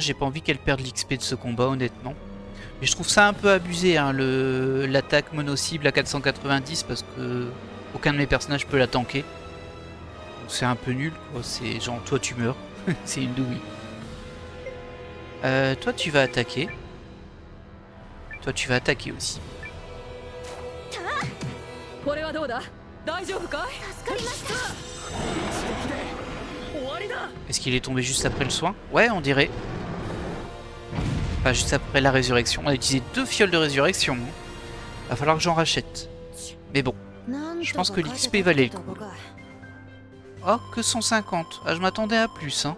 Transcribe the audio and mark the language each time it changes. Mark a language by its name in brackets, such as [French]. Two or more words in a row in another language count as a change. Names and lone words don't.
[French] J'ai pas envie qu'elle perde l'XP de ce combat, honnêtement. Mais je trouve ça un peu abusé, hein, l'attaque mono-cible à 490, parce que aucun de mes personnages peut la tanker. C'est un peu nul, quoi. C'est genre, toi tu meurs. C'est une douille. Toi tu vas attaquer. Toi tu vas attaquer aussi. [Japanese] これはどうだ大丈夫かい助かりました終わりだ [French] Est-ce qu'il est tombé juste après le soin? Ouais, on dirait. Pas juste après la résurrection. On a utilisé 2 fioles de résurrection. Hein. Va falloir que j'en rachète. Mais bon, je pense que l'XP valait le coup. Oh, que 150. Ah, je m'attendais à plus. Hein.